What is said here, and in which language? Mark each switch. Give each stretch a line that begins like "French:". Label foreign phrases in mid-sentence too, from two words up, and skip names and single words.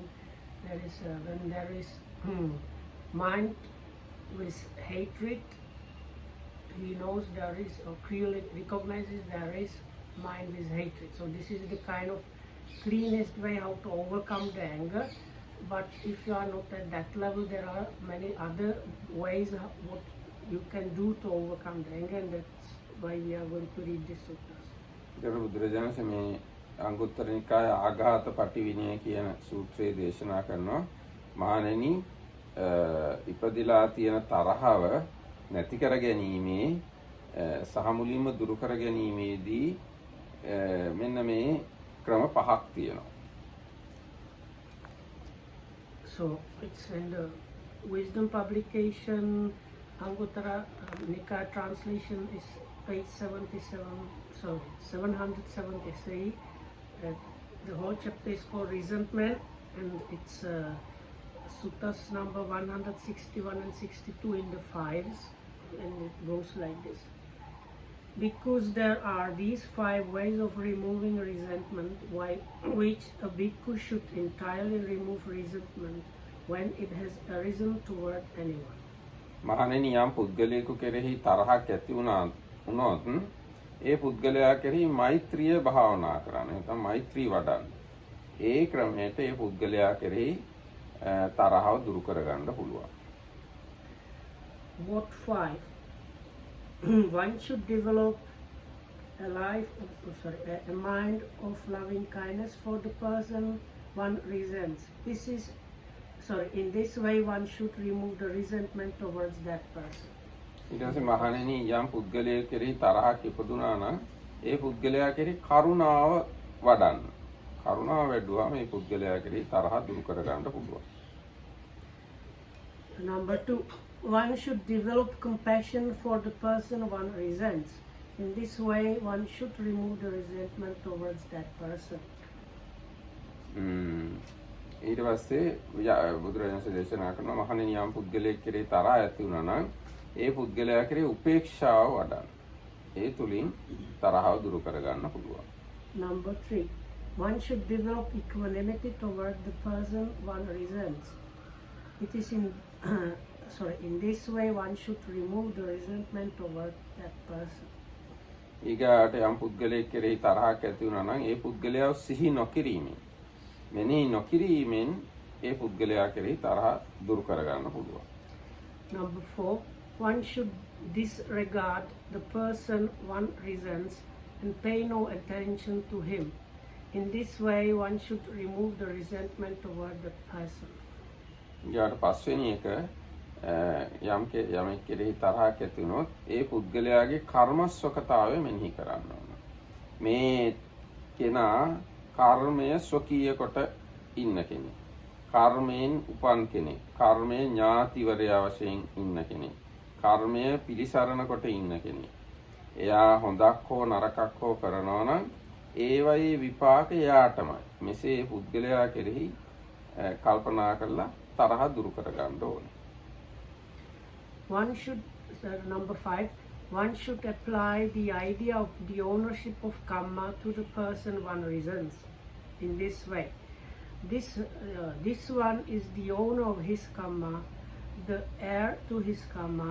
English: There is when there is mind with hatred, he knows there is, or clearly recognizes there is mind with hatred. So this is the kind of cleanest way how to overcome the anger. But if you are not at that level, there are many other ways what you can do to overcome the anger, and that's why we are going to read this suttas.
Sinhala: ඒකට බුදුරජාණන් මේ අංගුත්තර නිකාය ආඝාත පටිවිනය කියන සූත්‍රයේ දේශනා කරනවා. මහණෙනි, ඉපදිලා තියෙන තරහව නැති කර ගැනීමේ සහ මුලින්ම දුරු කර ගැනීමේදී මෙන්න මේ ක්‍රම පහක් තියෙනවා.
English: So it's in the wisdom publication, Anguttara Nikaya translation is page 773. The whole chapter is called resentment, and it's suttas number 161 and 62 in the fives, and it goes like this. Because there are these 5 ways of removing resentment, which a bhikkhu should entirely remove resentment when it has arisen toward anyone.
Sinhala: මහණෙනි, යම් පුද්ගලයෙකු කෙරෙහි තරහක් ඇති වුණොත් ඒ පුද්ගලයා කෙරෙහි මෛත්‍රිය භාවනා කරන්න. නැත්නම් මෛත්‍රී වඩන්න. ඒ ක්‍රමයට ඒ පුද්ගලයා කෙරෙහි තරහව දුරු කරගන්න පුළුවන්.
English: What 5? One should develop a mind of loving kindness for the person one resents. In this way one should remove the resentment towards that person.
Sinhala: ඊට පස්සේ මහණෙනි, යම් පුද්ගලයෙකු කෙරෙහි තරහක් ඉපදුනා නම් ඒ පුද්ගලයා කෙරෙහි කරුණාව වඩන්න. කරුණාව වැඩුවා මේ පුද්ගලයා කෙරෙහි තරහ දුරු කරගන්න පුළුවන්.
English: Number 2, one should develop compassion for the person one resents. In this way, one should remove the resentment towards that person.
Sinhala: ඊට පස්සේ බුදුරජාණන් වහන්සේ දේශනා කරනවා මහණෙනි, යම් පුද්ගලයෙක් කෙරෙහි තරහ ඇති වුණා නම් ඒ පුද්ගලයා කෙරෙහි උපේක්ෂාව වඩන්න. ඒ තුලින් තරහව දුරු කරගන්න පුළුවන්.
English: Number 3, one should develop equanimity toward the person one resents. It is in this way one should remove the resentment toward that person.
Sinhala: ඊගාට යම් පුද්ගලයෙක් කෙරෙහි තරහක් ඇති වුණා නම් ඒ පුද්ගලයාව සිහි නොකිරීමෙන්, මෙනෙහි නොකිරීමෙන් ඒ පුද්ගලයා කෙරෙහි තරහ දුරු කරගන්න පුළුවන්.
English: Number 4, one should disregard the person one resents and pay no attention to him. In this way one should remove the resentment toward the person.
Sinhala: ඊට පස්වෙනි එක, යමෙක් කෙරෙහි තරහක් ඇති වුණොත් ඒ පුද්ගලයාගේ කර්මස්වකතාවය මෙනෙහි කරන්න ඕන. මේ කෙනා කර්මය ස්වකීය කොට ඉන්න කෙනෙක්. කර්මයෙන් උපන් කෙනෙක්. කර්මයේ ඥාතිවරයා වශයෙන් ඉන්න කෙනෙක්. කර්මය පිළිසරණ කොට ඉන්න කෙනෙක්. එයා හොඳක් හෝ නරකක් හෝ කරනවා නම් ඒවයේ විපාක එයාටමයි. මෙසේ පුද්ගලයා කෙරෙහි කල්පනා කරලා තරහ දුරු කරගන්න ඕනේ.
English: Number 5, one should apply the idea of the ownership of karma to the person one resents. In this way, this one is the owner of his karma, the heir to his karma.